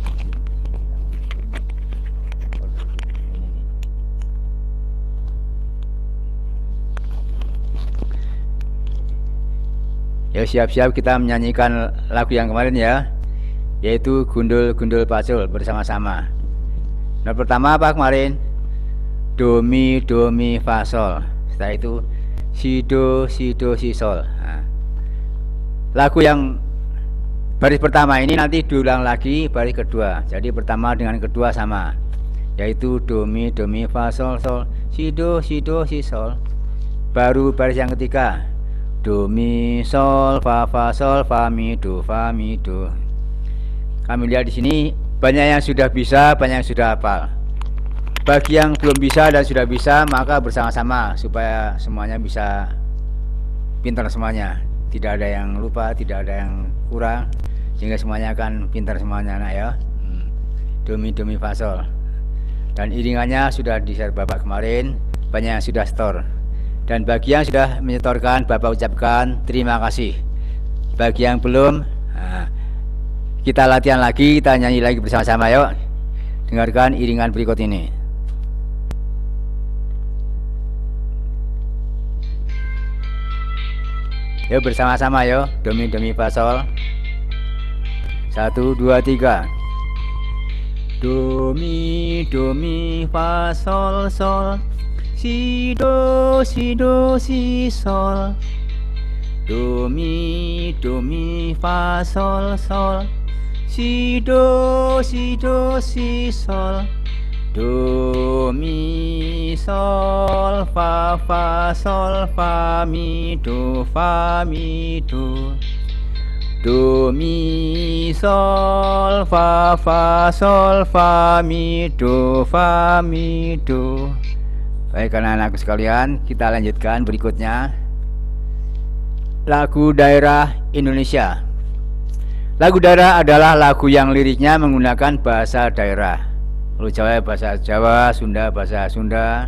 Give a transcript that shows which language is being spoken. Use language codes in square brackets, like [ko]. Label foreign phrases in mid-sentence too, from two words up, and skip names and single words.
[id] Ya siap-siap kita menyanyikan lagu yang kemarin ya, yaitu Gundul-Gundul Pacul bersama-sama. Nah pertama apa kemarin? Do mi fa sol. Setelah itu si do si sol. Nah, lagu yang baris pertama ini nanti diulang lagi baris kedua. Jadi pertama dengan kedua sama, yaitu do mi fa sol sol, si do si sol. Baru baris yang ketiga do mi sol fa mi do. Kami lihat di sini banyak yang sudah bisa, banyak yang sudah hafal. Bagi yang belum bisa dan sudah bisa, maka bersama-sama supaya semuanya bisa pintar semuanya. Tidak ada yang lupa, tidak ada yang kurang, sehingga semuanya akan pintar semuanya, anak ya. Do mi fa sol. Dan iringannya sudah di-share Bapak kemarin, banyak yang sudah store. Dan bagi yang sudah menyetorkan, Bapak ucapkan terima kasih. Bagi yang belum, nah, kita latihan lagi, kita nyanyi lagi bersama-sama yuk. Dengarkan iringan berikut ini. Yuk bersama-sama yuk. Do mi fa sol. 1, 2, 3. Do mi fa sol sol. Si do si sol. Do mi fa sol sol. Si do si sol. Do mi sol fa sol fa mi do. Do mi sol fa sol fa mi do. Baik anak-anakku sekalian, kita lanjutkan berikutnya. Lagu daerah Indonesia. Lagu daerah adalah lagu yang liriknya menggunakan bahasa daerah. Kalau Jawa bahasa Jawa, Sunda bahasa Sunda.